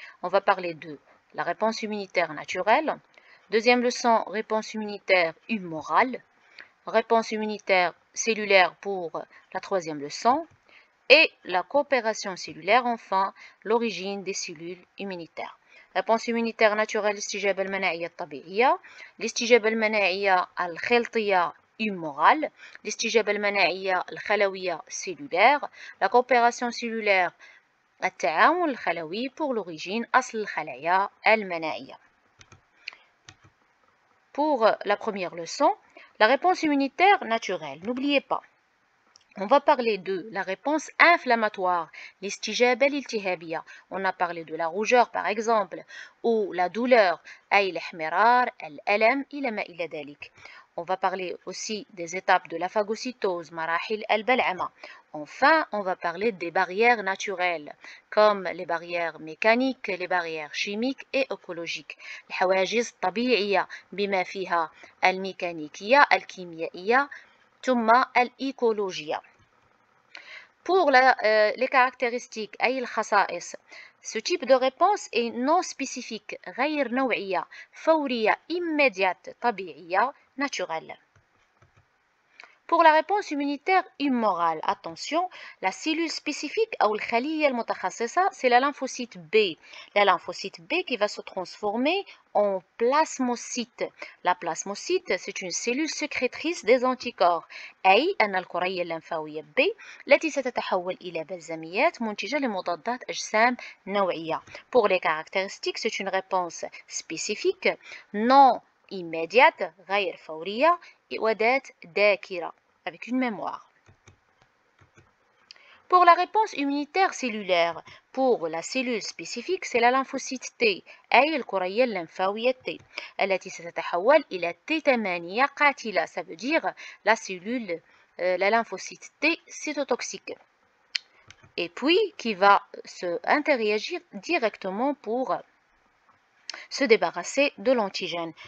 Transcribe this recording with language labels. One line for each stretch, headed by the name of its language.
French: On va parler de la réponse immunitaire naturelle. Deuxième leçon, réponse immunitaire humorale. Réponse immunitaire cellulaire pour la troisième leçon. Et la coopération cellulaire, enfin, l'origine des cellules immunitaires. réponse immunitaire naturelle
Arabic: الاستجابة المناعية الطبيعية، الاستجابة المناعية الخلطية humorale، الاستجابة المناعية الخلوية cellulaire،
French: la coopération cellulaire
Arabic: التعاون الخلوي
French: pour l'origine
Arabic: أصل الخلايا المناعية.
French: Pour la première leçon, la réponse immunitaire naturelle. N'oubliez pas, on va parler de la réponse inflammatoire,
Arabic: الاستجابة الالتهابية.
French: On a parlé de la rougeur par exemple, ou la douleur,
Arabic: أي الاحمرار، الألم إلى ما إلى ذلك.
French: On va parler aussi des étapes de la phagocytose,
Arabic: مراحل البلعمة.
French: Enfin, on va parler des barrières naturelles, comme les barrières mécaniques, les barrières chimiques et écologiques.
Arabic: الحواجز الطبيعية بما فيها الميكانيكية، الكيميائية، ثم الإيكولوجيا.
French: Pour les caractéristiques
Arabic: أي الخصائص,
French: ce type de réponse est non spécifique,
Arabic: غير نوعية، فورية،
French: immédiate، طبيعية، naturelle. Pour la réponse immunitaire hummorale, attention, la cellule spécifique ou
Arabic: الخلية المتخصصة,
French: c'est la lymphocyte B. La lymphocyte B qui va se transformer en plasmocyte. La plasmocyte, c'est une cellule sécrétrice des anticorps.
Arabic: أي أن الكرية اللمفاوية B التي ستتحول إلى بلزميات منتجة لمضادات أجسام نوعية.
French: Pour les caractéristiques, c'est une réponse spécifique, non immédiate,
Arabic: غير فورية، وذات ذاكرة,
French: avec une mémoire. Pour la réponse immunitaire cellulaire, pour la cellule spécifique, c'est la lymphocyte T,
Arabic: أي الكرية اللمفاوية T, التي ستتحول إلى T8 قاتلة,
French: ça veut dire la cellule, la lymphocyte T cytotoxique, et puis qui va se interagir directement pour se débarrasser de l'antigène.